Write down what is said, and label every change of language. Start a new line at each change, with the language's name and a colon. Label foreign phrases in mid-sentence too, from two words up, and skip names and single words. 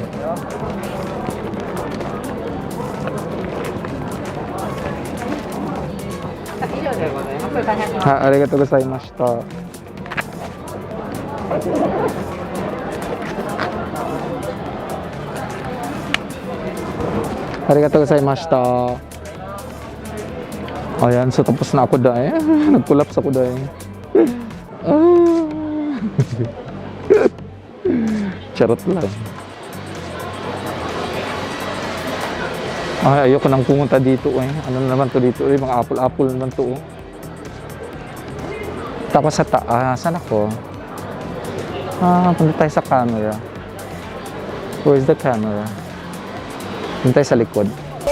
Japanese: はい、ありがとうございました。ありがとうございました.
Filipino: Ayan, so tapos na ako dahil. Nag-collapse ako dahil. Charot lang. Ay, ayoko nang pumunta dito eh. Ano naman to dito eh, mga apple-apple naman to oh. Tapos sa taas, saan ako? Punta tayo sa camera.
English: Where's the camera?
Filipino: Punta tayo sa likod.